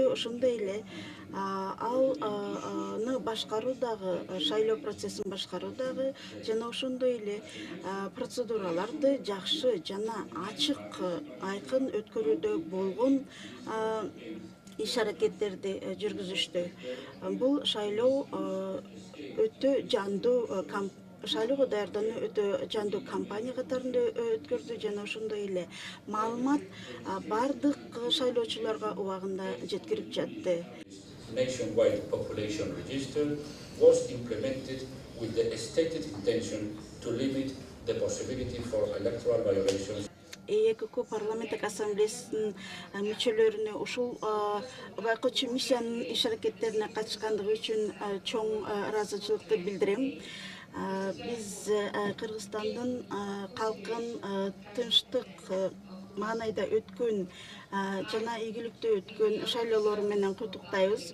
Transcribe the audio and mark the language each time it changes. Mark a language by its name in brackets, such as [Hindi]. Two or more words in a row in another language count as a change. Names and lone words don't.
[Kyrgyz] Ошондой эле аны башкаруу дагы, шайлоо процессин башкаруу дагы жана ошондой эле процедураларды жакшы жана ачык, айкын өткөрүүдө болгон иш аракеттерди жүргүзүштү. Бул шайлоо өтө жандуу шайлоого даярдануу өтө жандуу кампания катарында өткөрдү жана ошондой эле маалымат бардык шайлоочуларга убагында жеткирип жатты. [English] Nationwide population register was implemented with the stated intention to limit the possibility for electoral violations. [Kyrgyz] ЭКК парламенттик ассамблеясынын мүчөлөрүнө ушул байкоочу миссиянын иш аракеттерине катышкандыгы үчүн чоң ыраазычылыкты билдирем. Биз Кыргызстандын калкын тынчтык маанайда өткөн жана ийгиликтүү өткөн шайлоолору менен куттуктайбыз.